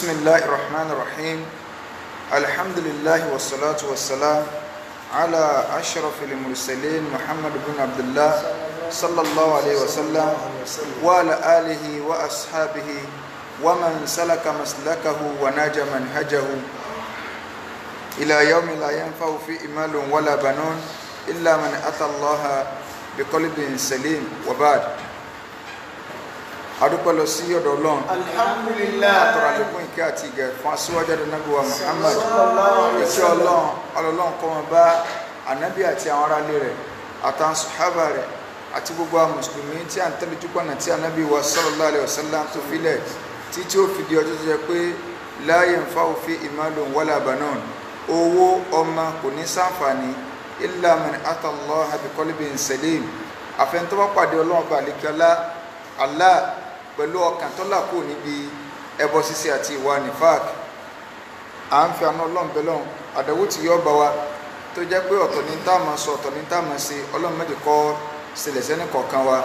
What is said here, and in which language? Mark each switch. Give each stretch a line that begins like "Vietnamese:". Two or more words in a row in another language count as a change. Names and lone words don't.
Arabic: الله الرحمن الرحيم الحمد لله والصلاة والسلام على أشرف المرسلين محمد بن عبد الله صلى الله عليه وسلم وعلى آله وأصحابه ومن سلك مسلكه وناج منهجه إلى يوم لا ينفع فيه مال ولا بنون إلا من أتى الله بقلب سليم وبعد
Yoruba: adúpẹ́ lọ sí ọ̀dọ̀ Ọlọ́run Alhamdulillah. àtọ̀rọ̀ àlékún ìkẹ́ àti ìgẹ̀ fún aṣíwájú ànábì wa Muhammad
Arabic: صلى الله عليه
Yoruba: ìkẹ́ Ọlọ́run kó máa bá ànábì àti àwọn aráalé rẹ̀ àtàwọn sàhábà rẹ̀ àti gbogbo àwọn mùsùlùmí tí à ń tẹ̀lé jùpọ̀nà tí ànábì wa
Arabic: صلى الله عليه وسلم
Yoruba: tó filẹ̀ títí ó fi di ọjọ́ tó jẹ́ pé
Arabic: لا ينفع فيه مال ولا بنون,
Yoruba: owó ọmọ kò ní ṣàǹfààní
Arabic: إلا من أتى الله بقلب سليم,
Yoruba: àfẹn tó bá pàdé Ọlọ́run bá àlékẹ́lá Allah pẹ̀lú ọkàn tó là kó níbi ẹbọ ṣíṣe àti ìwà nifaq. À ń fi àná Ọlọ́run bẹ lọ́run àdánwò tí yọ́ bá wa tó jẹ́ pé ọ̀tọ̀ ní tá a máa sọ ọ̀tọ̀ ní tá a máa ṣe Ọlọ́run méjì kọ́ ṣẹlẹ̀ sẹ́ni kọ̀ọ̀kan wa.